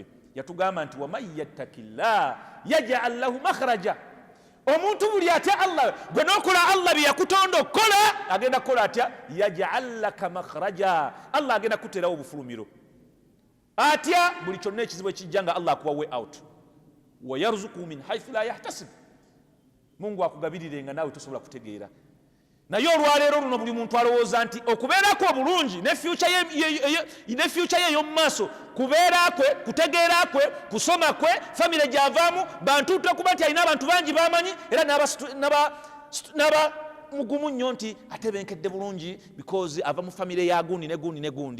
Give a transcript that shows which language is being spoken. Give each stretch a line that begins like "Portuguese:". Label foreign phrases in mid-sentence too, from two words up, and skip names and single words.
Ganda: Yatugamba nti
Arabic: ومن يتق الله يجعل له مخرجا.
Ganda: Omuntu buli atya Allah, gwe n'okola Allah bye yakutonda okukola, agenda kukola atya?
Arabic: يجعل لك مخرجا.
Ganda: Allah agenda kuteerawo obufulumiro. Atya buli kyonna ekizibu ekijja nga Allah akuwa
English: way out.
Arabic: ويرزق من حيث لا يحتسب.
Ganda: Mungu akugabirirenga naawe tosobola kutegeera. Naye olwaleero luno buli muntu alowooza nti okubeerako obulungi ne future ye ey'omu maaso, kubeera kwe, kutegeera kwe, kusoma kwe, famire gy'avaamu, bantu kuba nti alina abantu bangi bamanyi era n'aba mugumu nnyo nti atebenkedde bulungi because ava mu famire ya gundi ne gundi ne gundi.